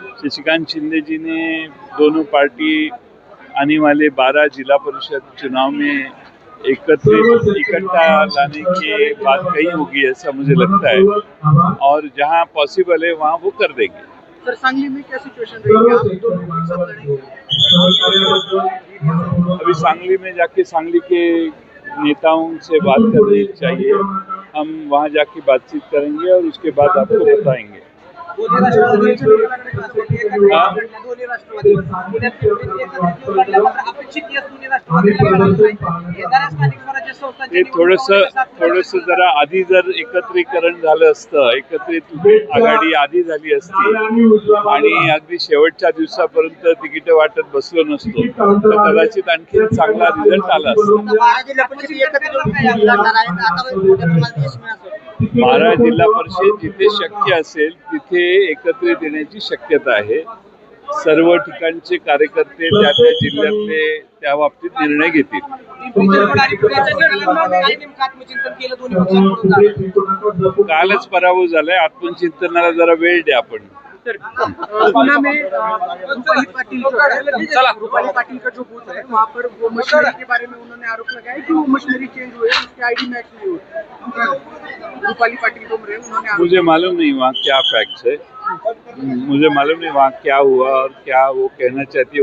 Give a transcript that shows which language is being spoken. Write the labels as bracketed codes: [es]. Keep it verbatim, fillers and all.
[hi] शशिकांत शिंदे जी ने दोनों पार्टी आने वाले बारह जिला परिषद चुनाव में एकत्र इकट्ठा लाने की बात कही होगी ऐसा मुझे लगता है, और जहां पॉसिबल है वहां वो कर देंगे. सर, सांगली में क्या सिचुएशन रहेगी? आप दोनों एक साथ लड़ेंगे। अभी सांगली में जाके सांगली के नेताओं से बात करनी चाहिए, हम वहाँ जाके बातचीत करेंगे और उसके बाद आपको बताएंगे. [mr] दोन्ही राष्ट्रवादी एकमेकांकडे पाहतात. एकमेकांकडे हा? लढले दोन्ही राष्ट्रवादी. पुण्यात पिंपरीत एकत्रित येऊन लढल्या, मात्र अपेक्षित यश दोन्ही राष्ट्रवादीला मिळालं नाही. येणाऱ्या स्थानिक स्वराज्य ते संस्थांची थोडस निवडणूक सात थोडस वर्षांनी जरा आधी जर एकत्रीकरण झालं असतं, एकत्रित आघाडी आधी झाली असती आणि अगदी शेवटच्या दिवसापर्यंत तिकीट वाटत बसलो नसतो तर कदाचित आणखी चांगला रिझल्ट आला असता. बारा जिल्हा परिषद एकत्र येऊन लढणार आहेत. आता मोठ्या प्रमाणात यश मिळालं. बारा जिल्हा परिषद जिथे शक्य असेल तिथे एकत्रित येण्याची शक्यता आहे. सर्व ठिकाणचे कार्यकर्ते त्या त्या जिल्ह्यातले त्या बाबतीत निर्णय घेतील. पिंपरी चिंचवड आणि पुण्याच्या लढ्यांना काही नेमकं आत्मचिंतन केलं दोन्ही पक्षांकडून झालं. कालच पराभव झालाय, आत्मचिंतनाला जरा वेळ द्या. आपण [hi] पूना में अ, रूपाली पाटिल जो है, चला रूपाली पाटिल का जो बूथ है वहाँ पर वो मशीनरी के बारे में उन्होंने आरोप लगाया कि वो मशीनरी चेंज हुए, उसके आईडी मैच नहीं हुए. रूपाली पाटिल जो रहे उन्होंने आरोप मुझे मालूम नहीं वहाँ क्या फैक्ट्स है, मुझे मालूम नहीं वहाँ क्या हुआ और क्या वो कहना चाहती है.